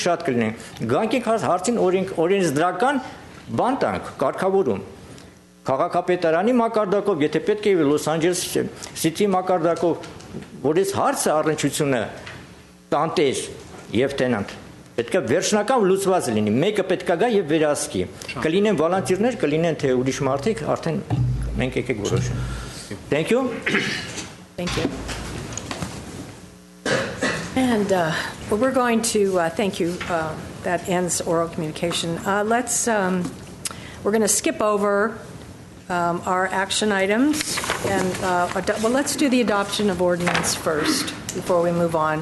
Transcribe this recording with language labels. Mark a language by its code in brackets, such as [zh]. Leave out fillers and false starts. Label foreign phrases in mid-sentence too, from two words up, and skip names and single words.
[hy] շատ կլինեն։ Գանք եք հարցին օրենսդրական բան տանք, կարգավորում։ Քաղաքապետարանի մակարդակով, եթե պետք է Լոս Անջելես Սիթի մակարդակով, որ այս հարցը առնչությունը տանտեր եւ տենանտ պետք է վերջնական լուծված լինի, մեկը պետք է գա եւ վերահսկի։ Կլինեն վոլոնտիրներ, կլինեն թե ուրիշ մարդիկ, արդեն մենք եկեք որոշենք։ [en] Thank you. Thank you. And well, we're going to thank you. That ends oral communication. We're going to skip over our action items, and well, let's do the adoption of ordinance first before we move on.